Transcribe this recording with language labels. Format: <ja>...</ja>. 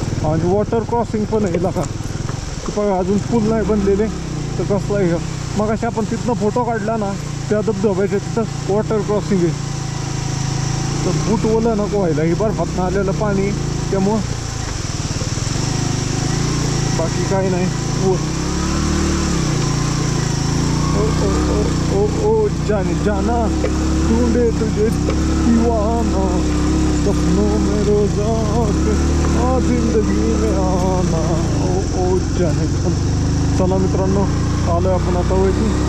<mr>आणि water crossing पण आहे का. बघा अजून पूल नाही बनलेले. तर कसलं आहे मग अशा आपण तिथनं फोटो काढला ना, त्या धबधब्याच्या तिथं वॉटर क्रॉसिंग आहे. तर बूट ओलं नको व्हायला. ही बर्फातनं आलेलं पाणी, त्यामुळं बाकी काही नाही.</mr> <hi>ओ ओ ओ ओ ओ जाने जाना ढूंढे तुझे दीवाना सपनों में रोजा जिंदगी में आना. ओ ओ जाने जाना.</hi> <mr>चला मित्रांनो, आलोय आपण आता वरती.</mr>